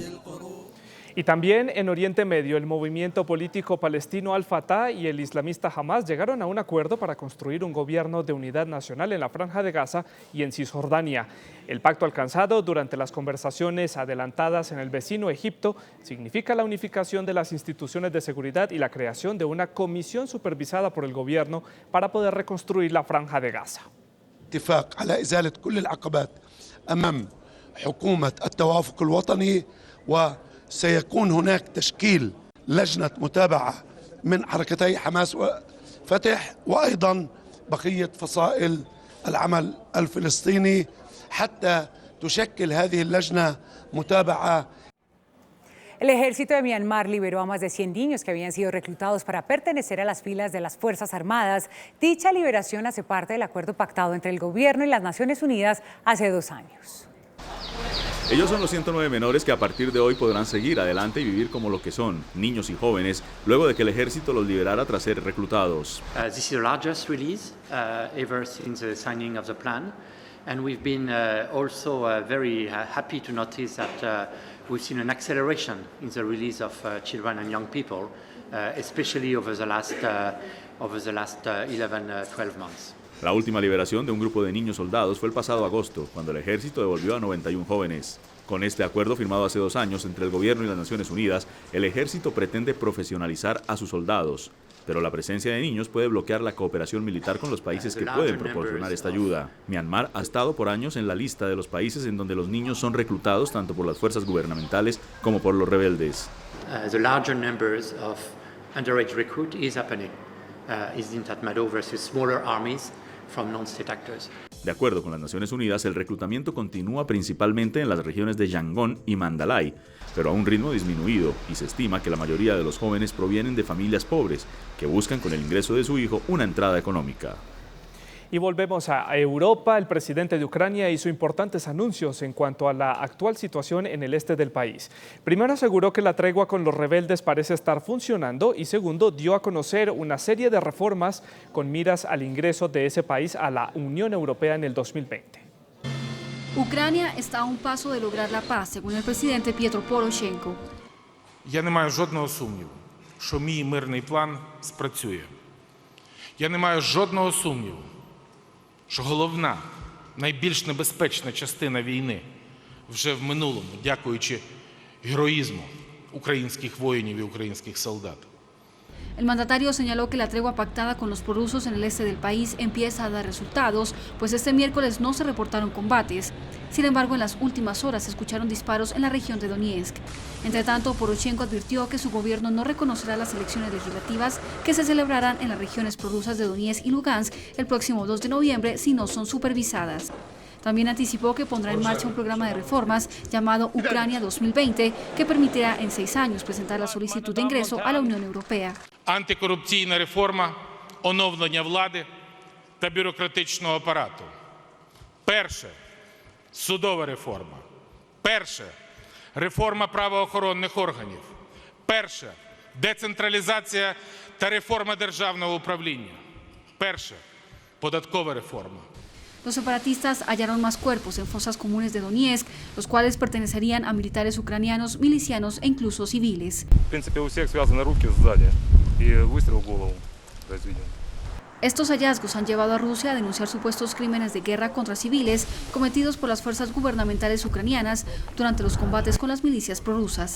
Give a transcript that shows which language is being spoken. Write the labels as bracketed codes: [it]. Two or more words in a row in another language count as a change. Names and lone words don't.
[es] Y también en Oriente Medio, el movimiento político palestino Al-Fatah y el islamista Hamas llegaron a un acuerdo para construir un gobierno de unidad nacional en la Franja de Gaza y en Cisjordania. El pacto alcanzado durante las conversaciones adelantadas en el vecino Egipto significa la unificación de las instituciones de seguridad y la creación de una comisión supervisada por el gobierno para poder reconstruir la Franja de Gaza. [ar] اتفاق على إزالة كل العقبات أمام حكومة التوافق الوطني وسيكون هناك تشكيل لجنة متابعة من حركتي حماس وفتح وأيضا بقية فصائل العمل الفلسطيني حتى تشكل هذه اللجنة متابعة. [es] El ejército de Myanmar liberó a más de 100 niños que habían sido reclutados para pertenecer a las filas de las Fuerzas Armadas. Dicha liberación hace parte del acuerdo pactado entre el gobierno y las Naciones Unidas hace 2 años. Ellos son los 109 menores que a partir de hoy podrán seguir adelante y vivir como lo que son, niños y jóvenes, luego de que el ejército los liberara tras ser reclutados. [en] This is the largest release ever since the signing of the plan. And we've been also very happy to notice that we've seen an acceleration in the release of children and young people, especially over the last 11-12 months. [es] La última liberación de un grupo de niños soldados fue el pasado agosto, cuando el ejército devolvió a 91 jóvenes. Con este acuerdo firmado hace 2 años entre el gobierno y las Naciones Unidas, el ejército pretende profesionalizar a sus soldados. Pero la presencia de niños puede bloquear la cooperación militar con los países que pueden proporcionar esta ayuda. Myanmar ha estado por años en la lista de los países en donde los niños son reclutados tanto por las fuerzas gubernamentales como por los rebeldes. [en] The larger numbers of underage recruit is happening. Is in Tatmadaw versus smaller armies from non-state actors. [es] De acuerdo con las Naciones Unidas, el reclutamiento continúa principalmente en las regiones de Yangon y Mandalay, pero a un ritmo disminuido, y se estima que la mayoría de los jóvenes provienen de familias pobres que buscan con el ingreso de su hijo una entrada económica. Y volvemos a Europa. El presidente de Ucrania hizo importantes anuncios en cuanto a la actual situación en el este del país. Primero aseguró que la tregua con los rebeldes parece estar funcionando y segundo dio a conocer una serie de reformas con miras al ingreso de ese país a la Unión Europea en el 2020. Ucrania está a un paso de lograr la paz, según el presidente Petro Poroshenko. [uk] Я не маю жодного сумніву, що мій мирний план спрацює. Я не маю жодного сумніву, що головна, найбільш небезпечна частина війни вже в минулому, дякуючи героїзму українських воїнів і українських солдат. [es] El mandatario señaló que la tregua pactada con los prorrusos en el este del país empieza a dar resultados, pues este miércoles no se reportaron combates. Sin embargo, en las últimas horas se escucharon disparos en la región de Donetsk. Entre tanto, Poroshenko advirtió que su gobierno no reconocerá las elecciones legislativas que se celebrarán en las regiones prorrusas de Donetsk y Lugansk el próximo 2 de noviembre si no son supervisadas. También anticipó que pondrá en marcha un programa de reformas llamado Ucrania 2020 que permitirá en 6 años presentar la solicitud de ingreso a la Unión Europea. [uk] Антикорупційна реформа, оновлення влади та бюрократичного апарату. Перше – судова реформа. Перше – реформа правоохоронних органів. Перше – децентралізація та реформа державного управління. Перше – податкова реформа. [es] Los separatistas hallaron más cuerpos en fosas comunes de Donetsk, los cuales pertenecerían a militares ucranianos, milicianos e incluso civiles. Estos hallazgos han llevado a Rusia a denunciar supuestos crímenes de guerra contra civiles cometidos por las fuerzas gubernamentales ucranianas durante los combates con las milicias prorrusas.